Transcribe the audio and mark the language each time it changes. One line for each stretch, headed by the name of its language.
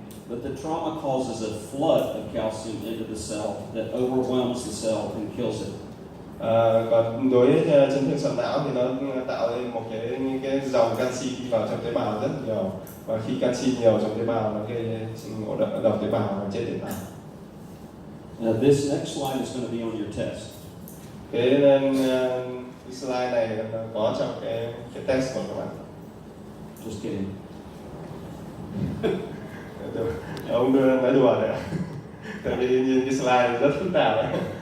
English: But the trauma causes a flood of calcium into the cell that overwhelms the cell and kills it.
Vietnamese: Còn đối với chấn thương sọ não thì nó tạo nên một cái dòng canxi đi vào trong tế bào rất nhiều, và khi canxi nhiều trong tế bào nó gây ngộ độc tế bào và chết tế bào.
English: This next slide is going to be on your test.
Vietnamese: Cái slide này nó có trong cái test của các bạn.
English: Just kidding.
Vietnamese: Ông nói đùa đấy. Tại vì nhìn cái slide rất phức tạp ấy.